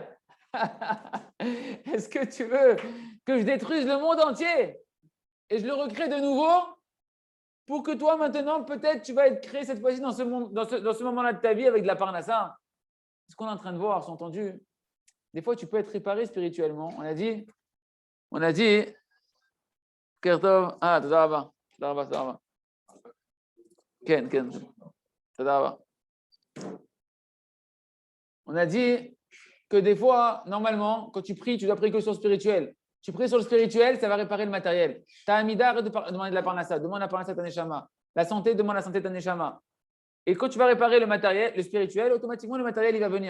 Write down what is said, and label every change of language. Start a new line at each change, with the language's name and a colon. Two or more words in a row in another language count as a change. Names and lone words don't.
French: Est-ce que tu veux que je détruise le monde entier et je le recrée de nouveau pour que toi, maintenant, peut-être, tu vas être créé cette fois-ci dans ce moment-là de ta vie avec de la parnassa? Ce qu'on est en train de voir, c'est entendu. Des fois, tu peux être réparé spirituellement. On a dit,
Hebrew: Kertov, תודה רבה. כן. תודה רבה.
French: On a dit que des fois, normalement, quand tu pries, tu dois prier que sur le spirituel. Tu pries sur le spirituel, ça va réparer le matériel. Ta amida, arrête de demander de la parnassa. Demande la parnassa à ta neshama. La santé, demande la santé à ta neshama. Et quand tu vas réparer le matériel, le spirituel, automatiquement, le matériel, il va venir.